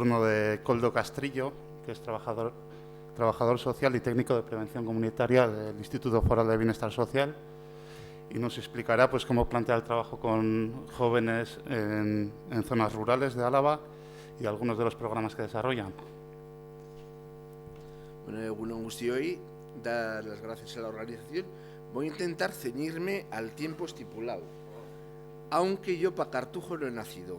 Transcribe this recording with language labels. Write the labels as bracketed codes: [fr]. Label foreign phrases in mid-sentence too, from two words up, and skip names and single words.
[es] turno de Koldo Castrillo, que es trabajador social y técnico de prevención comunitaria del Instituto Foral de Bienestar Social, y nos explicará pues cómo plantea el trabajo con jóvenes en zonas rurales de Álava y algunos de los programas que desarrollan. [eu] Bueno, egunon guztioi, [es] dar las gracias a la organización. Voy a intentar ceñirme al tiempo estipulado, aunque yo para Cartujo no he nacido.